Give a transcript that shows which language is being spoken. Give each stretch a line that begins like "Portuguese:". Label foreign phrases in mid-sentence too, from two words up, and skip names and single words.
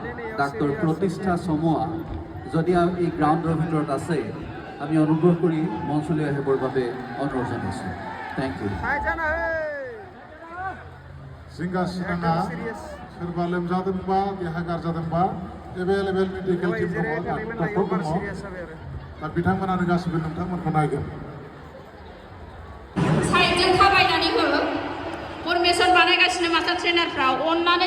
Assamese: ডাক্তৰ প্ৰতিষ্ঠা চমুৱা যদি এই গ্ৰাউণ্ডৰ ভিতৰত আছে আমি অনুগ্ৰহ কৰি মঞ্চলৈ আহিবৰ বাবে অনুৰোধ জনাইছোঁ
English: thank you
Bodo: जिंगा सिनाङा सोरबा लोमजादोंबा देहा गाज्रि
English: available medical team
Bodo: दङ डक्टर दङ दा बिथांमोनानो गासिबो नोंथांमोनखौ नायगोन साइडजों थाबायनानै हो फरमेसन बानायगासिनो
English: master trainer
Bodo: अननानै